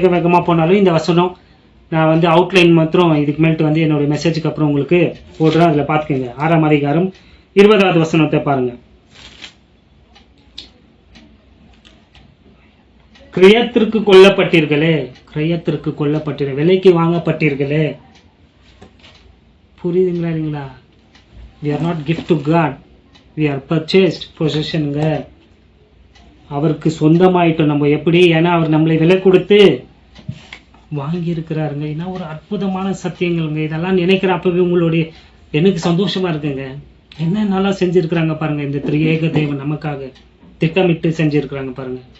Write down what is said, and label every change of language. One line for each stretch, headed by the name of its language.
Tamil: வேகமா போனாலும் இந்த வசனம் நான் வந்து அவுட்லைன் மாத்திரம் இதுக்கு மேல்ட்டு வந்து என்னுடைய மெசேஜுக்கு அப்புறம் உங்களுக்கு போடுறேன். அதில் பார்த்துக்கோங்க. 6ஆம் அதிகாரம் 20வது வசனத்தை பாருங்க. கிரயத்திற்கு கொல்லப்பட்டீர்களே, கிரயத்திற்கு கொல்லப்பட்டீர்கள், விலைக்கு வாங்கப்பட்டீர்களே. புரியுதுங்களா இல்லைங்களா?
English: we are not gift to God, we are purchased possessionங்க.
Tamil: அவருக்கு சொந்தமாயிட்டோம் நம்ம. எப்படி? ஏன்னா அவர் நம்மளை விலை கொடுத்து வாங்கி இருக்கிறாருங்க. ஏன்னா ஒரு அற்புதமான சத்தியங்கள்ங்க. இதெல்லாம் நினைக்கிறப்பவே உங்களுடைய எனக்கு சந்தோஷமா இருக்குங்க. என்ன நல்லா செஞ்சிருக்கிறாங்க பாருங்க. இந்த திரியேக தேவன் நமக்காக திட்டமிட்டு செஞ்சிருக்கிறாங்க பாருங்க.